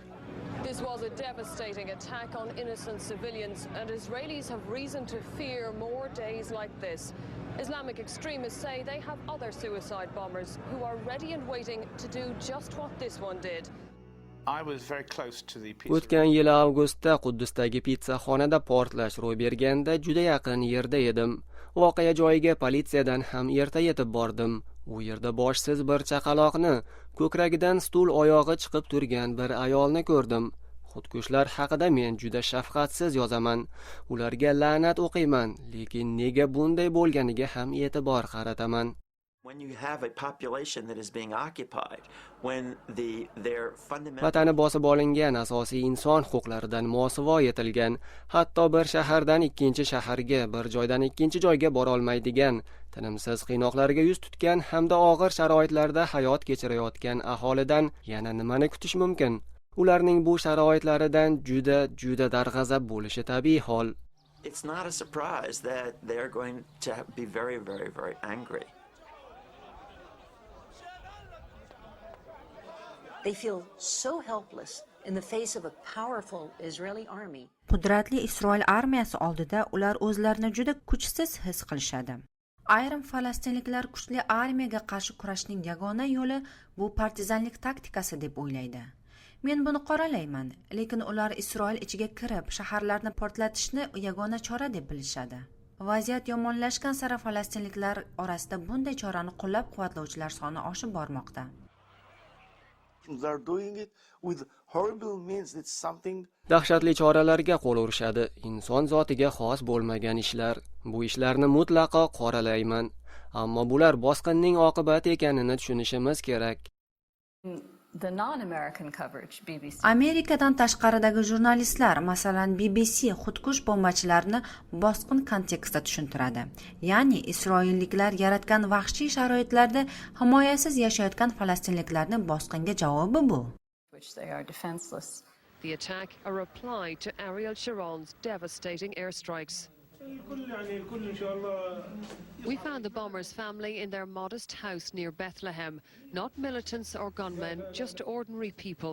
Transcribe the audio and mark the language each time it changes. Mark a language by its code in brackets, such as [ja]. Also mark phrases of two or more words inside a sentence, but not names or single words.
[en] This was a devastating attack on innocent civilians, and Israelis have reason to fear more days like this. Islamic extremists say they have other suicide bombers who are ready and waiting to do just what this one did. I was very close to the pizza. [uz] O'tgan yil avgustda Quddusdagi pizzaxonada portlash ro'y berganda juda yaqin yerda edim. Voqea joyiga politsiyadan ham erta yetib bordim. U yerda boshsiz bir chaqaloqni, ko'kragidan stul oyog'i chiqib turgan bir ayolni ko'rdim. Xudkushlar haqida men juda shafqatsiz yozaman. Ularga la'nat o'qiyman, lekin nega bunday bo'lganiga ham e'tibor qarataman. [en] When you have a population that is being occupied, when their fundamental [uz] Vatani bosib olingan, asosiy inson huquqlaridan mosuvo etilgan, hatto bir shahardan ikkinchi shaharga, bir joydan ikkinchi joyga bora olmaydigan, tinimsiz qiynoqlarga yuz tutgan hamda og'ir sharoitlarda hayot kechirayotgan aholidan yana nimani kutish mumkin? Ularning bu sharoitlaridan juda darg'azab bo'lishi tabiiy hol. [en] It's not a surprise that they're going to be very, very, very angry. They feel so helpless in the face of a powerful Israeli army. Qudratli Isroil armiyasi oldida ular o'zlarini juda kuchsiz his qilishadi. [uz] Ayrim falastinliklar kuchli armiyaga qarshi kurashning yagona yo'li bu partizanlik taktikasi deb o'ylaydi. Men buni qoralayman, lekin ular Isroil ichiga kirib, shaharlarni portlatishni yagona chora deb bilishadi. Vaziyat yomonlashgan sari falastinliklar orasida bunday chorani qo'llab-quvvatlovchilar soni oshib bormoqda. [en] They are doing it with horrible means. It's something. [uz] Dahshatli choralarga qo'l urishadi. Inson zotiga xos bo'lmagan ishlar. Bu ishlarni mutlaqo qoralayman. Ammo bular bosqinning oqibati ekanini tushunishimiz kerak. [en] The non-American coverage, BBC. [uz] Amerikadan tashqaridagi jurnalistlar, masalan BBC, xudkush bombachilarni bosqin kontekstida tushuntiradi. Ya'ni isroilliklar yaratgan vahshiy sharoitlarda himoyasiz yashayotgan falastinliklarning bosqinga javobi bu. [en] Which they are defenseless. The attack a reply to Ariel Sharon's devastating airstrikes. We found the bomber's family in their modest house near Bethlehem. Not militants or gunmen, just ordinary people.